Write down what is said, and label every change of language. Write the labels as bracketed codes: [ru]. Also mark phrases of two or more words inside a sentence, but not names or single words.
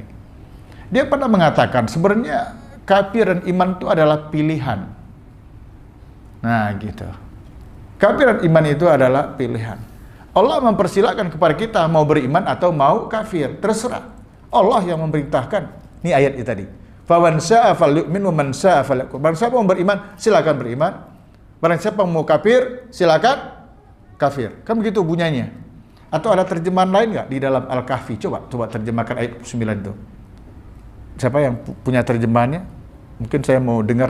[id] Dia pernah mengatakan sebenarnya kafir dan iman itu adalah pilihan. Nah gitu. Kafir dan iman itu adalah pilihan. Allah mempersilakan kepada kita mau beriman atau mau kafir. Terserah. Allah yang memerintahkan. Ini ayat itu tadi. [ar] فمن شاء فليؤمن ومن شاء فليكفر. [id] Barang siapa mau beriman, silakan beriman. Barang siapa mau kafir, silakan kafir. Kan begitu bunyinya. Atau ada terjemahan lain nggak di dalam Al-Kahfi? Coba terjemahkan ayat 9 itu. Siapa yang punya terjemahannya? Mungkin saya mau dengar.